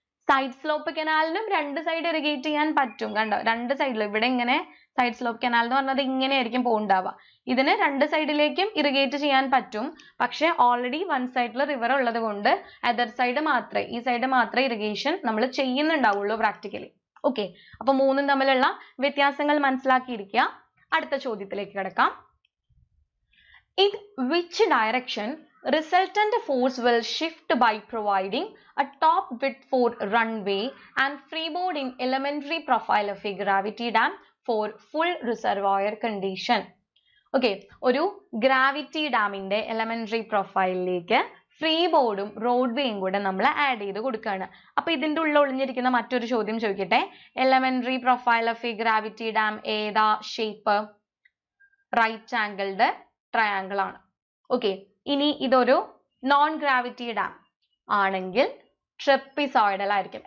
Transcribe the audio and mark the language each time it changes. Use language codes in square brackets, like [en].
[ml] Side slope കനാലിനും രണ്ട് side irrigate ചെയ്യാൻ പറ്റും. കണ്ടോ, രണ്ട് സൈഡിലും ഇവിടെ ഇങ്ങനെ സൈഡ് സ്ലോപ്പ് കനാൽ എന്ന് പറഞ്ഞത് ഇങ്ങനെയായിരിക്കും പോവുണ്ടാവുക. ഇതിന് രണ്ട് സൈഡിലേക്കും ഇറിഗേറ്റ് ചെയ്യാൻ പറ്റും. പക്ഷെ ഓൾറെഡി വൺ സൈഡിൽ റിവർ ഉള്ളത് കൊണ്ട് അതർ സൈഡ് മാത്രമേ, ഈ സൈഡ് മാത്രമേ ഇറിഗേഷൻ നമ്മൾ ചെയ്യുന്നുണ്ടാവുള്ളൂ പ്രാക്ടിക്കലി. ഓക്കെ, അപ്പൊ മൂന്നും തമ്മിലുള്ള വ്യത്യാസങ്ങൾ മനസ്സിലാക്കിയിരിക്കുക. അടുത്ത ചോദ്യത്തിലേക്ക് കിടക്കാം. [en] In which direction resultant force will shift by providing a top width for runway and freeboard in elementary profile of a gravity dam for full reservoir condition? [ml] Okay, ഒരു gravity ഡാമിന്റെ elementary പ്രൊഫൈലിലേക്ക് free ബോർഡും road വേയും കൂടെ നമ്മൾ add ചെയ്ത് കൊടുക്കുകയാണ്. അപ്പൊ ഇതിന്റെ ഉള്ളിൽ ഒളിഞ്ഞിരിക്കുന്ന മറ്റൊരു ചോദ്യം ചോദിക്കട്ടെ. Elementary profile of A gravity dam ഏതാ ഷേപ്പ്? റൈറ്റ് ആംഗിൾഡ് ട്രയാങ്കിൾ ആണ്. ഓക്കെ, ഇനി ഇതൊരു നോൺ ഗ്രാവിറ്റി ഡാം ആണെങ്കിൽ ട്രപ്പിസോയിഡൽ ആയിരിക്കും.